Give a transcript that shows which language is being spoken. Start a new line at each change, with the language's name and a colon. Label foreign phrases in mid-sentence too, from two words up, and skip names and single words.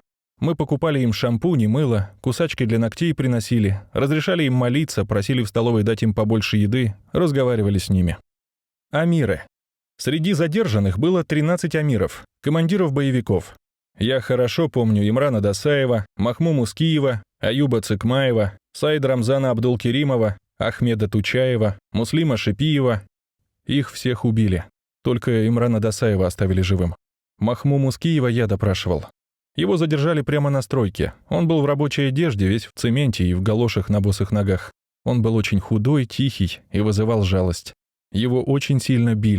Russian: Мы покупали им шампунь и мыло, кусачки для ногтей приносили, разрешали им молиться, просили в столовой дать им побольше еды, разговаривали с ними. Амиры. Среди задержанных было 13 амиров, командиров боевиков. Я хорошо помню Имрана Досаева, Махму Мускиева, Аюба Цыкмаева, Саид Рамзана Абдулкеримова, Ахмеда Тучаева, Муслима Шипиева. Их всех убили. Только Имрана Досаева оставили живым. Махму Мускиева я допрашивал. Его задержали прямо на стройке. Он был в рабочей одежде, весь в цементе и в галошах на босых ногах. Он был очень худой, тихий и вызывал жалость. Его очень сильно били.